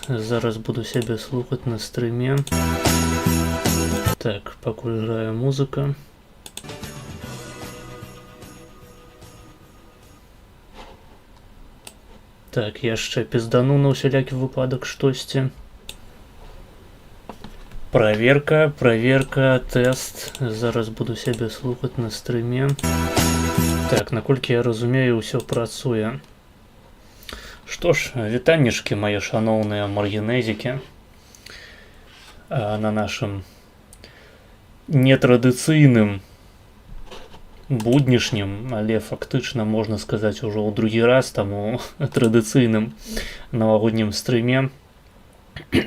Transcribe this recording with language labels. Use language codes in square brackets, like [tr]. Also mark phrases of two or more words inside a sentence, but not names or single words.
[be] Зараз буду себе слухать на стриме. Так, пакуль грае музыка. Так, яшчэ піздану на ўсялякі выпадак штосьці. [ru] Проверка, тест. [be] Зараз буду себе слухать на стриме. Так, наколькі я разумею, ўсё працуе. Што ж, вітаннішкі мае шаноўныя маргінезікі на нашым нетрадыцыйным буднішнім, але фактычна можна сказаць ужо ў другі раз таму традыцыйным навагоднім стриме.